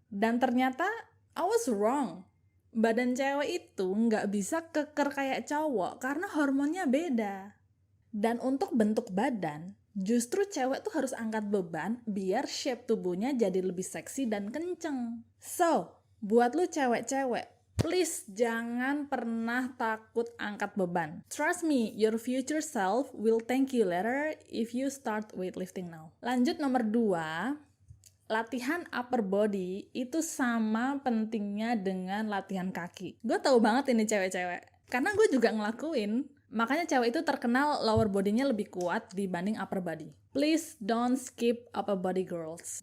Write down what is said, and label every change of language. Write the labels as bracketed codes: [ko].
[id] Dan ternyata [en] I was wrong. [id] Badan cewek itu nggak bisa keker kayak cowok karena hormonnya beda. Dan untuk bentuk badan, justru cewek tuh harus angkat beban biar shape tubuhnya jadi lebih seksi dan kenceng. So, buat lu cewek-cewek, please jangan pernah takut angkat beban. [en] Trust me, your future self will thank you later if you start weightlifting now. [id] Lanjut nomor 2, latihan upper body itu sama pentingnya dengan latihan kaki. Gue tahu banget ini cewek-cewek, karena gue juga ngelakuin. Makanya cewek itu terkenal lower body-nya lebih kuat dibanding upper body. [en] Please don't skip upper body girls.